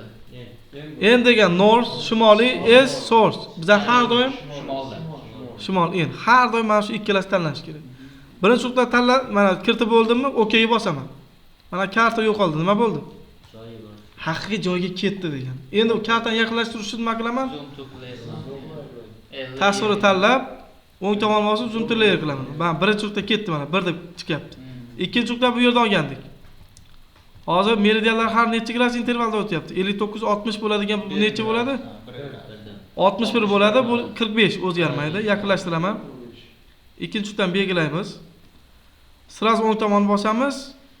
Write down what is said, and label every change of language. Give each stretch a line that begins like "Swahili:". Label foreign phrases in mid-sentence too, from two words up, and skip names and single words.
Uzbek: N degan north, shimoliy, S source. Bizda har doim Shimolda. shimol, N. Har doim mana shu ikkalasi tanlanishi kerak. Birinchi nuqta tanlab, mana kiritib bo'ldimmi? OK ga bosaman. Mana karta yo'qoldi. Nima bo'ldi? Haqiqiy joyga ketdi degan. Endi u kartani yaqinlashtirish uchun nima qilaman?
English: Zoom to player.
Uzbek: Tasvirni tanlab, o'ng tomon bosib
English: zoom to layer
Uzbek: qilaman. Mana birinchi nuqta ketdi, mana 1 deb chiqyapti. Ikkinchi nuqta bu yerda olgandik. Hozir meridianlar har necha gradus intervalda o'tyapti? 59 60 bo'ladigan bu necha bo'ladi? 61 bo'ladi. Bu 45 o'zgarmaydi. Yaqinlashtiraman. Ikkinchi nuqtani belgilaymiz. Sirazi o'ng tomonni bosamiz.